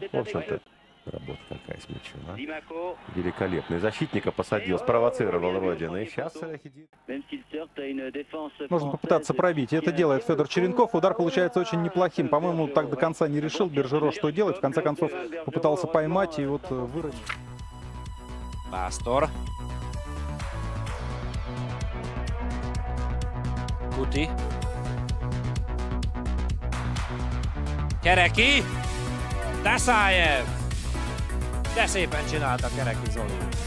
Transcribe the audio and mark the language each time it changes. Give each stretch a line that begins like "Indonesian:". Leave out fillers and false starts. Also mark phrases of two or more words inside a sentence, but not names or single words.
Russian: В общем-то, работа какая с мячом, а? Великолепно. И защитника посадил, спровоцировал Родина. И сейчас сидит. Нужно попытаться пробить. И это делает Федор Черенков. Удар получается очень неплохим. По-моему, так до конца не решил Бержеро, что делать. В конце концов, попытался поймать и вот вырвать.
Hungarian: Pásztor. Kuti. Kereki. Deszájev. De szépen csinálta Kereki Zoli.